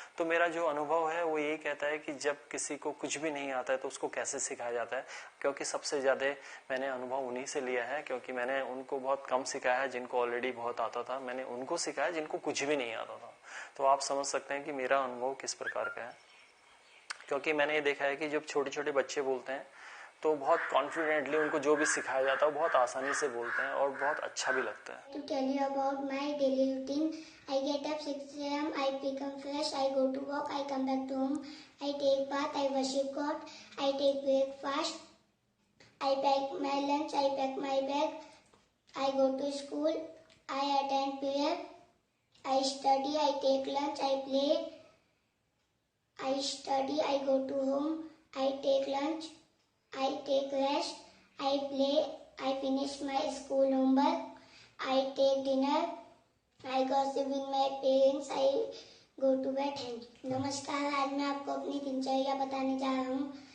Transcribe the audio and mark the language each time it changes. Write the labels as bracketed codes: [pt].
[hi] तो मेरा जो अनुभव है वो यही कहता है कि जब किसी को कुछ भी नहीं आता है तो उसको कैसे सिखाया जाता है, क्योंकि सबसे ज्यादा मैंने अनुभव उन्हीं से लिया है, क्योंकि मैंने उनको बहुत कम सिखाया है जिनको ऑलरेडी बहुत आता था, मैंने उनको सिखाया जिनको कुछ भी नहीं आता था। तो आप समझ सकते हैं कि मेरा अनुभव किस प्रकार का है। क्योंकि मैंने ये देखा है कि जब छोटे छोटे बच्चे बोलते हैं तो बहुत कॉन्फिडेंटली उनको जो भी सिखाया जाता है बहुत आसानी से बोलते हैं और बहुत अच्छा भी लगता है। [en] To tell you about my daily routine, I get up 6 a.m. I become fresh. I go to work. I come back to home. I take bath. I worship God. I take breakfast. I pack my lunch. I pack my bag. I go to school. I attend prayer. I study. I take lunch. I play. I study. I go to home. I take lunch. I take rest, I play, I finish my school homework, I take dinner, I gossip with my parents, I go to bed. [hi] नमस्कार, आज मैं आपको अपनी दिनचर्या बताने जा रहा हूँ।